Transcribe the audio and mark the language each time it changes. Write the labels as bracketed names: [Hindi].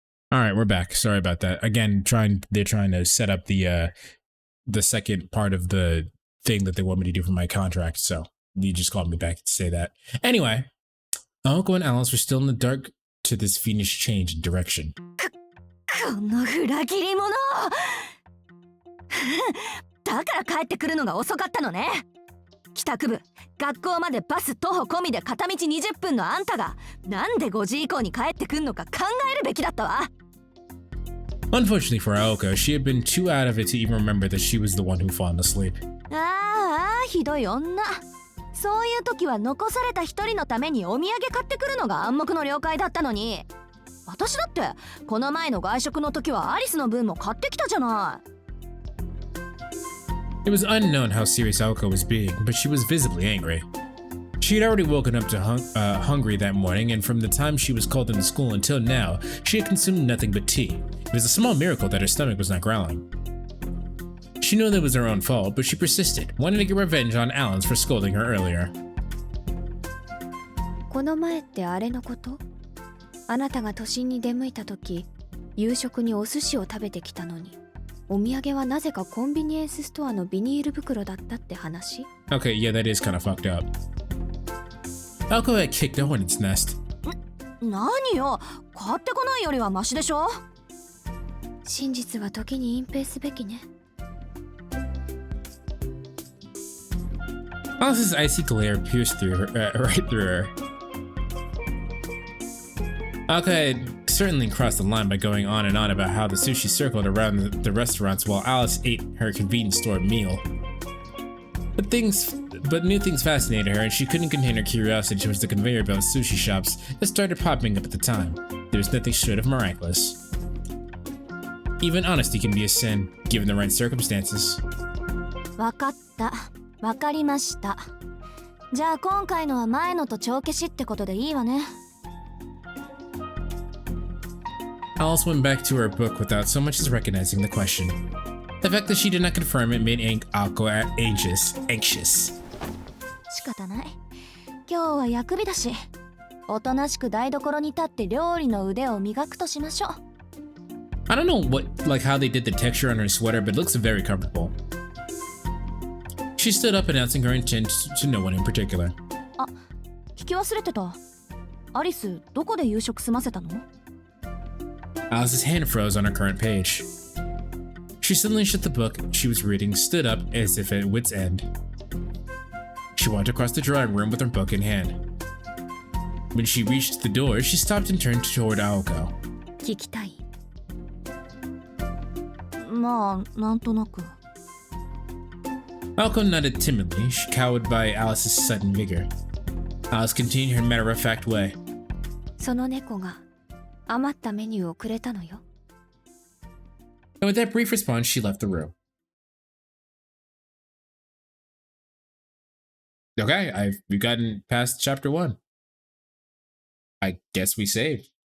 [English] All right, we're back. Sorry about that. Again, they're trying to set up the second part of the thing that they want me to do for my contract. So you just called me back to say that. Anyway, Aoko and Alice were still in the dark to this fiendish change in direction. [Japanese] この裏切り者だから帰ってくるのが遅かったのね。帰宅部、学校までバス徒歩込みで片道20分のあんたがなんで5時以降に帰ってくんのか考えるべきだったわ。 [English] Unfortunately for Aoko, she had been too out of it to even remember that she was the one who fallen asleep. [Japanese] ああ、ひどい女。そういう時は残された一人のためにお土産買ってくるのが暗黙の了解だったのに。私だってこの前の外食の時はアリスの分も買ってきたじゃない。 [English] It was unknown how serious Aoko was being, but she was visibly angry. She had already woken up to hungry that morning, and from the time she was called into school until now, she had consumed nothing but tea. It was a small miracle that her stomach was not growling. She knew that it was her own fault, but she persisted, wanting to get revenge on Alice for scolding her earlier. [Japanese] この前ってあれのこと？あなたが都心に出向いた時、夕食にお寿司を食べてきたのに、お土産はなぜかコンビニエンスストアのビニール袋だったって話？ [English] Okay, yeah, that is kind of fucked up. Aoko had kicked a hornet's nest. [Japanese] 何よ、買ってこないよりはマシでしょ。真実は時に隠蔽すべきね。 [English] Alice's icy glare pierced through her, right through her. Aoko had certainly crossed the line by going on and on about how the sushi circled around the restaurants while Alice ate her convenience store meal. But new things fascinated her, and she couldn't contain her curiosity towards the conveyor belt sushi shops that started popping up at the time. There was nothing short of miraculous. Even honesty can be a sin, given the right circumstances. [Japanese] わかった。わかりました。じゃあ今回のは前のと帳消しってことでいいわね。 [English] Alice went back to her book without so much as recognizing the question. The fact that she did not confirm it made Aoko anxious. [Japanese] 仕方ない。今日は薬日だし、おとなしく台所に立って料理の腕を磨くとしましょう。 [English] I don't know how they did the texture on her sweater, but it looks very comfortable. She stood up, announcing her intent to no one in particular. [Japanese] あ、聞き忘れてた。アリス、どこで夕食済ませたの？ [English] Alice's hand froze on her current page. She suddenly shut the book she was reading, stood up as if at wit's end. She walked across the drawing room with her book in hand. When she reached the door, she stopped and turned toward Aoko. [Japanese] 聞きたい。まあ、なんとなく。 [English] Aoko nodded timidly, she cowed by Alice's sudden vigor. Alice continued her matter-of-fact way. [Japanese] その猫が余ったメニューをくれたのよ。 [English] And with that brief response, she left the room. Okay, we've gotten past chapter 1. I guess we saved.